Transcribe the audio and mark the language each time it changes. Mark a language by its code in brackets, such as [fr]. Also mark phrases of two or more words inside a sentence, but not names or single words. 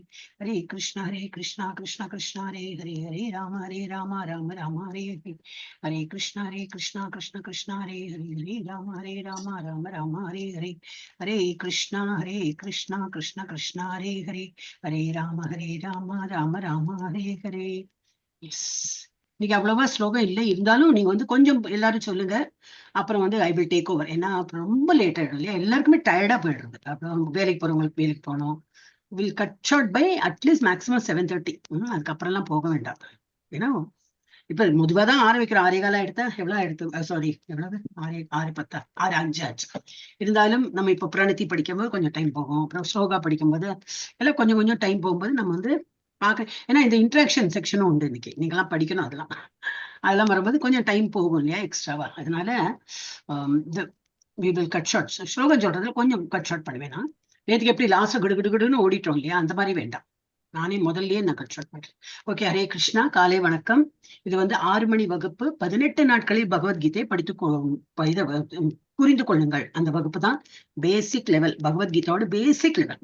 [sa] Hare Krishna Krishna Krishna Hare Hare Hare Rama Rama Hare Hare. Hare Krishna Krishna Krishna Hare Hare Hare Rama Rama Hare Hare. Hare Krishna Krishna Krishna Hare Hare Hare Rama Rama Hare Hare. [ta] எஸ், இன்னைக்கு அவ்வளவா ஸ்லோகம் இல்லை, இருந்தாலும் நீங்க வந்து கொஞ்சம் எல்லாரும் சொல்லுங்க. அப்புறம் வந்து [en] I will take over. [ta] ஏன்னா அப்புறம் ரொம்ப லேட் ஆயிடும் இல்லையா, எல்லாருக்குமே டயர்டா போயிடுறது. அப்புறம் வேலைக்கு போறவங்களுக்கு வேலைக்கு போகணும். [en] will cut short by at least maximum 7:30. [ta] அதுக்கப்புறம் எல்லாம் போக வேண்டாம். ஏன்னா இப்ப முதுவா தான் ஆரம்பிக்கிறோம். 6:15 எடுத்தா எவ்வளவு எடுத்து, சாரி எவ்வளவு, 6:10 6:05 ஆச்சு. இருந்தாலும் நம்ம இப்ப பிரணத்தி படிக்கும்போது கொஞ்சம் டைம் போகும், அப்புறம் ஸ்லோகா படிக்கும்போது எல்லாம் கொஞ்சம் கொஞ்சம் டைம் போகும்போது நம்ம வந்து பார்க்க. ஏன்னா இந்த [en] interaction section [ta] உண்டு இன்னைக்கு, நீங்கெல்லாம் படிக்கணும். அதெல்லாம் வரும்போது கொஞ்சம் டைம் போகும் இல்லையா எக்ஸ்ட்ராவா. [en] அதனால we will cut short. [ta] ஸ்லோகம் சொல்றதுல கொஞ்சம் [en] cut short [ta] பண்ணுவேன். நான் நேற்றுக்கு எப்படி லாஸ்ட் கிடுகிடுன்னு ஓடிட்டோம் இல்லையா, அந்த மாதிரி வேண்டாம். நானே முதல்லயே நான் [en] cut short [ta] பண்றேன். ஓகே, ஹரே கிருஷ்ணா, காலை வணக்கம். இது வந்து 6 மணி வகுப்பு. 18 நாட்களில் பகவத்கீதை படித்து புரிந்து கொள்ளுங்கள். அந்த வகுப்பு தான் [en] basic level, [ta] பகவத்கீதாவோட [en] basic level.